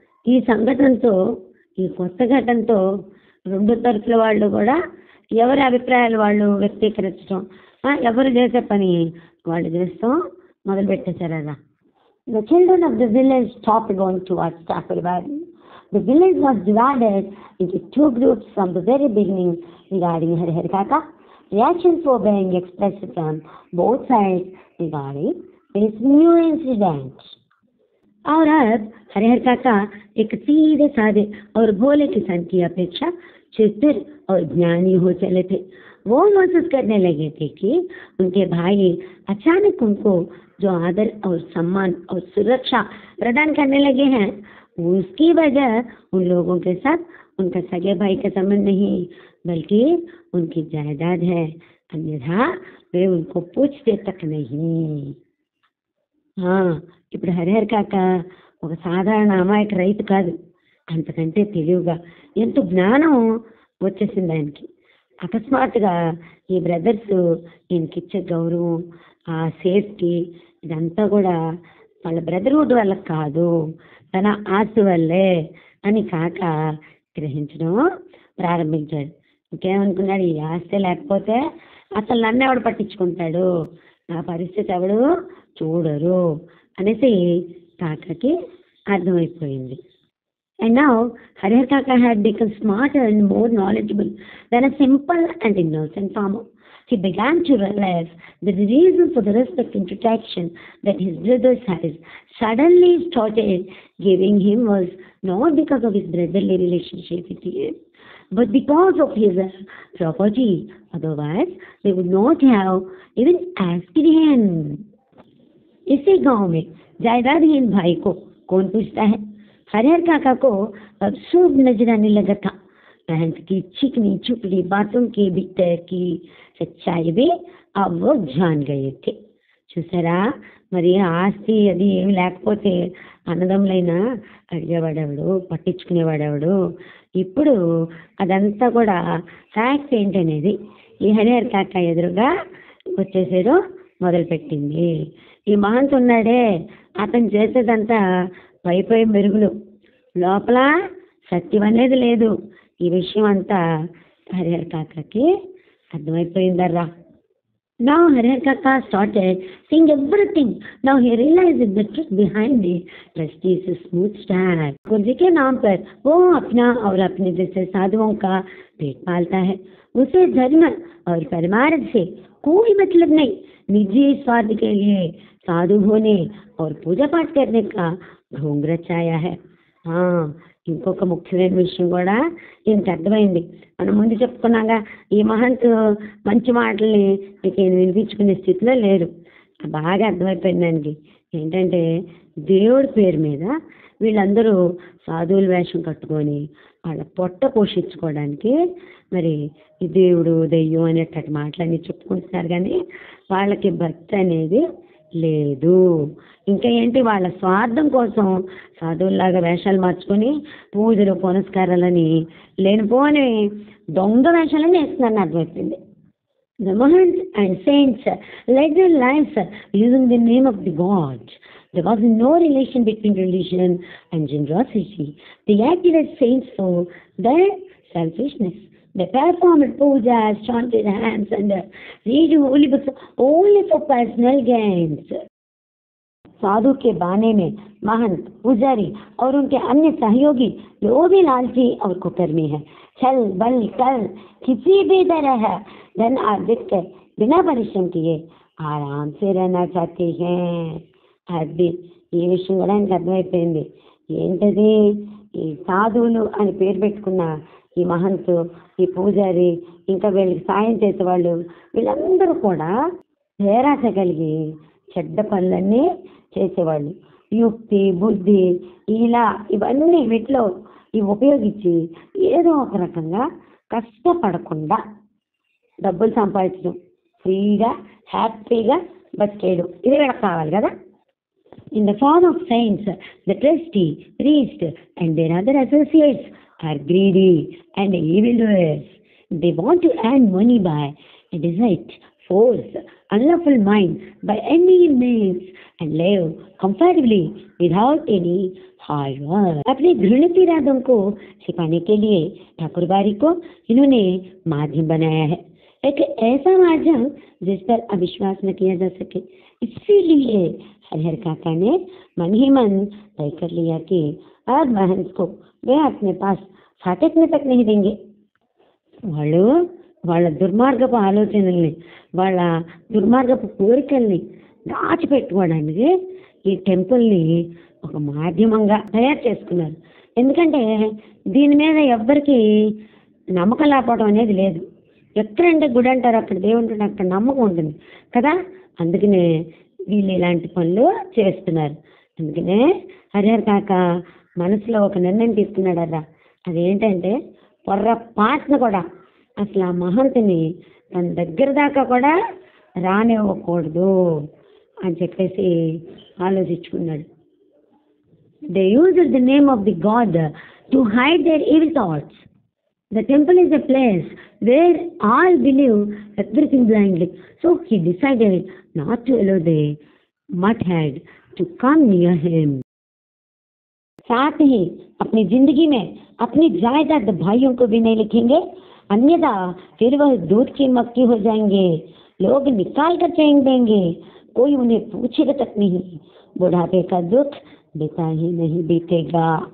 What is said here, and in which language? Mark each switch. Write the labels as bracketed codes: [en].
[te] ఈ సంఘటనతో, ఈ కొత్త ఘటనతో 2 తరఫుల వాళ్ళు కూడా ఎవరి అభిప్రాయాలు వాళ్ళు వ్యక్తీకరించడం, ఎవరు చేసే పని వాళ్ళు చేస్తాం మొదలుపెట్టేశారు. అలా [en] The children of the village stopped going towards Thakur Bari. The village was divided into 2 groups from the very beginning regarding Harihar Kaka. Reactions were being expressed from both sides regarding this new incident. [hi] और अब हरिहर काका एक सीधे साधे और भोले किसान की अपेक्षा चतुर और ज्ञानी हो चले थे. वो महसूस करने लगे थे कि उनके भाई अचानक उनको जो आदर और सम्मान और सुरक्षा प्रदान करने लगे हैं, उसकी वजह उन लोगों के साथ उनका सगे भाई का संबंध नहीं बल्कि उनकी जायदाद है, अन्यथा वे उनको पूछते तक नहीं। [te] ఇప్పుడు హరిహర్ కాక ఒక సాధారణ అమాయక రైతు కాదు, అంతకంటే తెలివిగా ఎంతో జ్ఞానం వచ్చేసింది ఆయనకి. అకస్మాత్తుగా ఈ బ్రదర్స్ ఈయనకిచ్చే గౌరవం, ఆ సేఫ్టీ, ఇదంతా కూడా వాళ్ళ బ్రదర్హుడ్ వల్ల కాదు, తన ఆస్తి వల్లే అని కాక గ్రహించడం ప్రారంభించాడు. ఇంకేమనుకున్నాడు, ఈ ఆస్తి లేకపోతే అసలు నన్ను ఎవడు పట్టించుకుంటాడు, నా పరిస్థితి ఎవడు చూడరు అనేసి కాకకి అర్థమైపోయింది. [en] And now Harihar Kaka had become smarter and more knowledgeable than a simple and innocent farmer. He began to realize that the reason for the respect and protection that his brothers had suddenly started giving him was not because of his brotherly relationship with him, but because of his property. Otherwise, they would not have even asked him. [hi] इसी गांव में जायदादहीन भाई को कौन पूछता है? हरिहर काका को अब शुभ नजर आने लगा था। महंत की चिकनी चुपड़ी बातों के भीतर की सच्चाई भी अब वो जान गए थे. [te] చూసారా, మరి ఆస్తి అది ఏమి లేకపోతే అన్నదమ్ములైనా అడిగేవాడెవడు, పట్టించుకునేవాడెవడు. ఇప్పుడు అదంతా కూడా ఫ్యాక్ట్ ఏంటనేది ఈ హరిహర్ కాక ఎదురుగా వచ్చేసేదో మొదలుపెట్టింది. ఈ మహంత్ ఉన్నాడే, అతను చేసేదంతా పై మెరుగులు, లోపల సత్యం అనేది లేదు. ఈ విషయం అంతా Harihar కాకకి అర్థమైపోయిందర్రా. [en] Now Harihar Kaka started seeing everything. Now he realized the truth behind the trustee's smooth style. [hi] कुर्सी के नाम पर वो अपना और अपने जैसे साधुओं का पेट पालता है. उसे धर्म और परमार्थ से कोई मतलब नहीं. निजी स्वार्थ के लिए साधु होने और पूजा पाठ करने का ढोंग रचाया है. [te] ఇంకొక ముఖ్యమైన విషయం కూడా ఈయనకి అర్థమైంది. మనం ముందు చెప్పుకున్నాగా, ఈ మహంత్ మంచి మాటల్ని మీకు ఈయన వినిపించుకునే స్థితిలో లేరు. బాగా అర్థమైపోయింది దానికి. ఏంటంటే దేవుడి పేరు మీద వీళ్ళందరూ సాధువుల వేషం కట్టుకొని వాళ్ళ పొట్ట పోషించుకోవడానికి మరి ఈ దేవుడు దెయ్యం అనేటట్టు మాటలన్నీ చెప్పుకుంటున్నారు, కానీ వాళ్ళకి భక్తి అనేది లేదు. ఇంకా ఏంటి, వాళ్ళ స్వార్థం కోసం సాధువుల్లాగా వేషాలు మార్చుకొని పూజలు పునస్కారాలని లేనిపోని దొంగ వేషాలని వేస్తున్నారని అర్థమైపోయింది. [en] The Mahants and saints led their lives using the name of the God. There was no relation between religion and generosity. They acted as saints for their selfishness. They performed pujas, chanted hymns, and read holy books only for personal gains. [hi] साधु के बाने में महंत, पुजारी और उनके अन्य सहयोगी जो भी लालची और कुकर्मी है, छल बल कर किसी भी तरह धन अर्जित कर बिना परिश्रम किए आराम से रहना चाहते हैं. [te] అది ఈ విషయం కూడా ఆయనకు అర్థమైపోయింది. ఏంటది, ఈ సాధువులు అని పేరు పెట్టుకున్న ఈ మహంతు, ఈ పూజారి, ఇంకా వీళ్ళకి సాయం చేసేవాళ్ళు, వీళ్ళందరూ కూడా పేరాశ కలిగి చెడ్డ పనులన్నీ చేసేవాళ్ళు. యుక్తి, బుద్ధి, ఇలా ఇవన్నీ వీటిలో ఇవి ఉపయోగించి ఏదో ఒక రకంగా కష్టపడకుండా డబ్బులు సంపాదించడం, ఫ్రీగా హ్యాపీగా బతికేయడం, ఇది వీళ్ళకి కావాలి కదా. [en] In the form of saints, the trustee, priest, and their other associates are greedy and evildoers. They want to earn money by deceit, force, unlawful mind, by any means, and live comfortably without any hard work. [hi] अपने घृणित इरादों को छिपाने के लिए ठाकुरबाड़ी को इन्होंने माध्यम बनाया है, एक ऐसा माध्यम जिस पर अविश्वास न किया जा सके. इसीलिए हरिहर काका ने मन ही मन तय कर लिया कि अब महंत को वे अपने पास फाटकने तक नहीं देंगे. [te] వాళ్ళు వాళ్ళ దుర్మార్గపు ఆలోచనల్ని, వాళ్ళ దుర్మార్గపు కోరికల్ని దాచిపెట్టుకోవడానికి ఈ టెంపుల్ని ఒక మాధ్యమంగా తయారు చేసుకున్నారు. ఎందుకంటే దీని మీద ఎవ్వరికి నమ్మకం లేకపోవడం అనేది లేదు. ఎక్కడంటే గుడి అంటారు, అక్కడ దేవుడు ఉంటాడు, అక్కడ నమ్మకం ఉంటుంది కదా. అందుకనే వీళ్ళు ఇలాంటి పనులు చేస్తున్నారు. అందుకనే హరిహర కాక మనసులో ఒక నిర్ణయం తీసుకున్నాడరా. అదేంటంటే పొర్రపాటును కూడా అసలు ఆ మహంతుని తన దగ్గర దాకా కూడా రానివ్వకూడదు అని చెప్పేసి ఆలోచించుకున్నాడు. [en] They used the name of the god to hide their evil thoughts. The temple is a place where all believe everything blindly. So he decided not to allow the mudhead to come near him. [hi] साथ ही अपनी जिंदगी में अपनी जायदाद भाइयों को भी नहीं लिखेंगे, अन्यथा फिर वह दूध की मक्खी हो जाएंगे. लोग निकाल कर फेंक देंगे, कोई उन्हें पूछेगा तक नहीं. बुढ़ापे का दुख बीता ही नहीं बीतेगा.